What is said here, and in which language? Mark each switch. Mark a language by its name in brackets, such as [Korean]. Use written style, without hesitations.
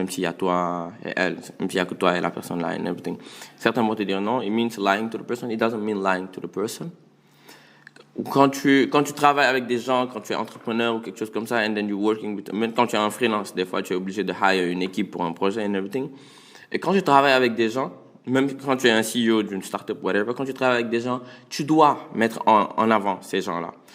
[French] Même s'il y a toi et elle, même s'il y a que toi et la personne là [English] and everything. [French] Certains vont te dire non, [English] it means lying to the person. It doesn't mean lying to the person. [French] Quand tu travailles avec des gens, quand tu es entrepreneur ou quelque chose comme ça, [English] and then you're working with, [French] même quand tu es en freelance, des fois tu es obligé de hire une équipe pour un projet [English] and everything. [French] Et quand tu travailles avec des gens, même quand tu es un CEO d'une startup, whatever, quand tu travailles avec des gens, tu dois mettre en avant ces gens-là.